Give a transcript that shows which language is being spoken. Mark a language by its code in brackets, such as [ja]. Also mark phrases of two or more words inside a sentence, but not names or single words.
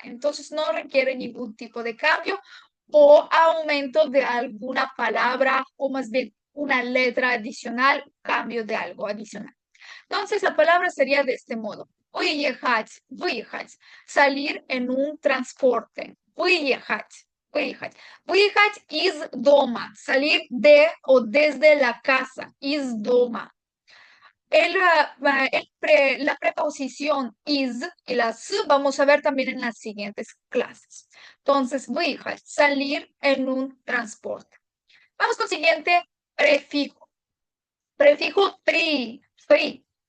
[es] Entonces, no requiere ningún tipo de cambio o aumento de alguna palabra o más bien una letra adicional, cambio de algo adicional. Entonces, la palabra sería de este modo. [ru] Выехать, выехать, [es] salir en un transporte. [ru] Выехать, выехать. Выехать из дома, [es] salir de o desde la casa, [ru] из дома. [es] La preposición is y la s vamos a ver también en las siguientes clases. Entonces, выехать, salir en un transporte. Vamos con el siguiente prefijo. Prefijo pri, pri.